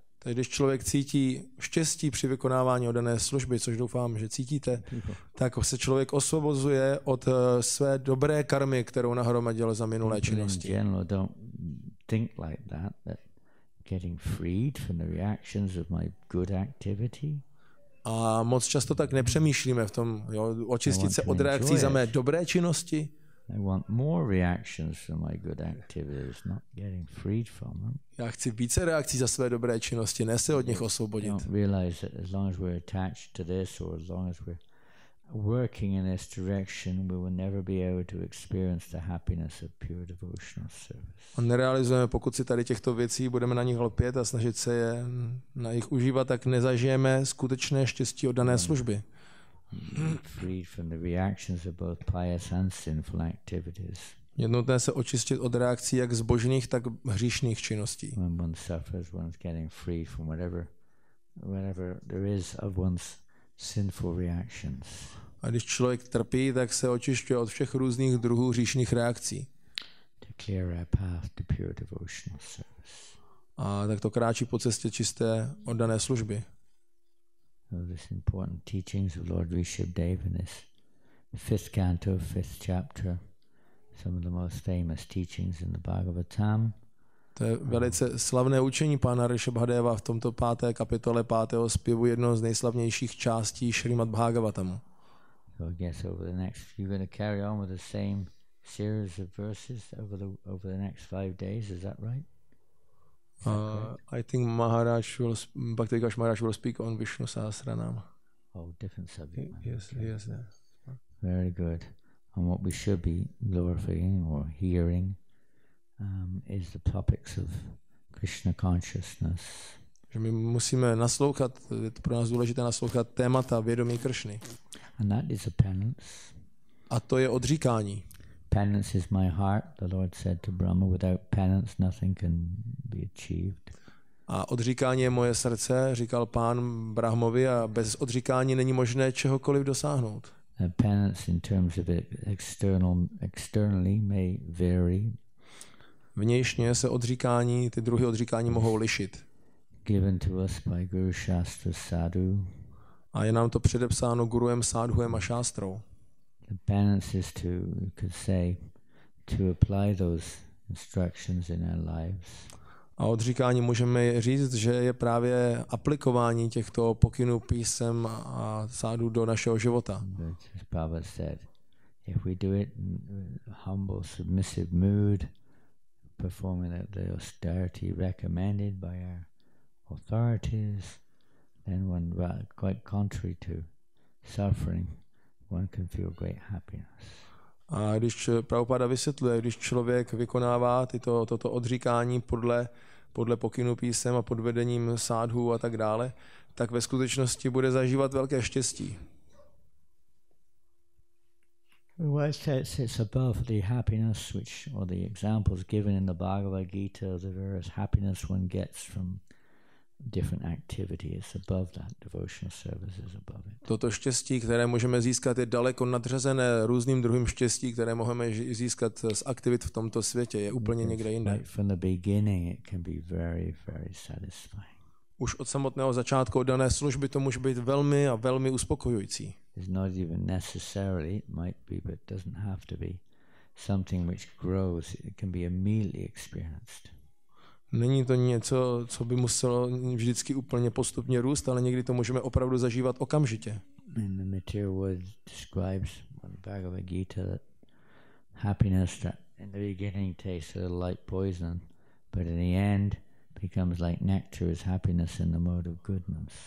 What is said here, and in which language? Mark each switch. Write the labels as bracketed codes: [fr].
[cs] Takže když člověk cítí štěstí při vykonávání oddané služby, což doufám, že cítíte, tak se člověk osvobozuje od své dobré karmy, kterou nahromadil za minulé činnosti. [en] In general, don't think like that getting freed from the reactions of my good activity. [cs] A moc často tak nepřemýšlíme v tom, očistit se od reakcí za mé dobré činnosti. [en] I want more reactions from my good activities, not getting freed from them. [cs] Já chci více reakcí za své dobré činnosti, ne se od nich osvobodit. [en] Don't realize that as long as we're attached to this, or as long as we're working in this direction, we will never be able to experience the happiness of pure devotional service. [cs] A nerealizujeme, pokud si tady těchto věcí budeme na nich lpět a snažit se je na nich užívat, tak nezažijeme skutečné štěstí oddané služby. [en] Freed from the reactions of both pious and sinful activities. [cs] Je nutné se očistit od reakcí jak zbožných, tak hříšných činností. [en] When one suffers, one's getting free from whatever there is of one's sinful reactions. [cs] A když člověk trpí, tak se očišťuje od všech různých druhů hříšných reakcí. [en] To clear our path to pure devotional service. [cs] A tak to kráčí po cestě čisté oddané služby. [en] So this important teachings of Lord Rishabhdev in this 5th canto, 5th chapter, some of the most famous teachings in the Bhagavatam. [cs] To je velice slavné učení pána Rishabhdeva v tomto 5. kapitole 5. zpěvu, jednoho z nejslavnějších částí Šrimad Bhagavatamu. [en] So I guess over the next, you're going to carry on with the same series of verses over the next 5 days, is that right? I think Bhakti Vikash Maharaj will speak on Vishnu Sahasranam. Oh, different subject. Yes. Very good. And what we should be glorifying or hearing is the topics of Krishna consciousness. [cs] Že my musíme naslouchat, je to pro nás důležité naslouchat témata vědomí Kršny. [en] And that is a penance. [cs] A to je odříkání. [en] Penance is my heart, the Lord said to Brahma. Without penance nothing can be achieved. [cs] A odříkání je moje srdce, říkal Pán Brahmovi, a bez odříkání není možné čehokoliv dosáhnout. [en] Penance in terms of it externally may vary. [cs] Vnějšně se odříkání, ty druhy odříkání mohou lišit. [en] Given to us by Guru Shastra Sadhu. [cs] A je nám to předepsáno guruem, sádhuem a šástrou. [en] The penance is to, you could say, to apply those instructions in our lives. [cs] A odříkání můžeme říct, že je právě aplikování těchto pokynů písem a sádu do našeho života. [en] As Prabhupada said, if we do it in humble, submissive mood, performing the austerity recommended by our authorities, then one, quite contrary to suffering, one can feel great happiness. [cs] A když Prabhupada vysvětluje, když člověk vykonává toto odříkání podle pokynů písem a pod vedením sádhů a tak dále, tak ve skutečnosti bude zažívat velké štěstí. [en] Well, it's above the happiness which, or the examples given in the Bhagavad Gita, the various happiness one gets from different activities. Above that, devotional service is above it. [cs] Toto štěstí, které můžeme získat, je daleko nadřazené různým druhým štěstí, které můžeme získat z aktivit v tomto světě, je úplně někde jinde. [en] Right from the beginning, it can be very, very satisfying. [cs] Už od samotného začátku od dané služby to může být velmi a velmi uspokojující. [en] It's not even necessarily, it might be, but it doesn't have to be, something which grows. It can be immediately experienced. [cs] Není to něco, co by muselo vždycky úplně postupně růst, ale někdy to můžeme opravdu zažívat okamžitě. [en] And the material world describes in Bhagavad Gita that happiness that in the beginning tastes a little like poison, but in the end becomes like nectar, is happiness in the mode of goodness.